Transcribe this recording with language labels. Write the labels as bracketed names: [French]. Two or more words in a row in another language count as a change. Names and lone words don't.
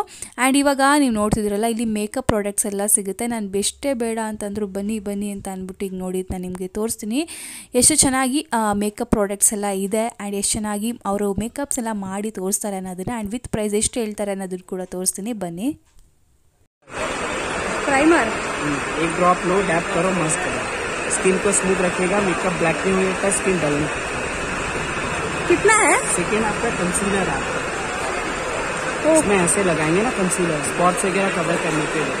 [Kannada] ಆ್ಯಂಡ್ ಇವಾಗ ನೀವು ನೋಡ್ತಿದ್ದೀರಲ್ಲ ಇಲ್ಲಿ [English] makeup products [Kannada] ಎಲ್ಲ ಸಿಗುತ್ತೆ. ನಾನು ಬೆಷ್ಟೇ ಬೇಡ ಅಂತಂದ್ರು ಬನ್ನಿ ಬನ್ನಿ ಅಂತ ಅಂದ್ಬಿಟ್ಟು ಈಗ ನೋಡಿ ನಾನು ನಿಮಗೆ ತೋರಿಸ್ತೀನಿ ಎಷ್ಟು ಚೆನ್ನಾಗಿ [English] makeup products [Kannada] ಎಲ್ಲ ಇದೆ. ಆ್ಯಂಡ್ ಎಷ್ಟು ಚೆನ್ನಾಗಿ ಅವರು ಮೇಕಪ್ಸ್ ಎಲ್ಲ ಮಾಡಿ ತೋರಿಸ್ತಾರೆ ಅನ್ನೋದನ್ನ, [English] and with price [Kannada] ಎಷ್ಟು ಹೇಳ್ತಾರೆ ಅನ್ನೋದನ್ನು ಕೂಡ ತೋರಿಸ್ತೀನಿ ಬನ್ನಿ. [Hindi] प्राइमर एक ड्रॉप लो, डैप करो, मस्त करो, स्किन को स्मूथ रखेगा, [English] makeup black [Hindi] नहीं होता, [English] skin dull [Hindi] नहीं। कितना है? सेकेंड आपका कंसीलर आपका इसमें ऐसे लगाएंगे ना, [English] concealer spots [Hindi] वगैरह कवर करने के लिए।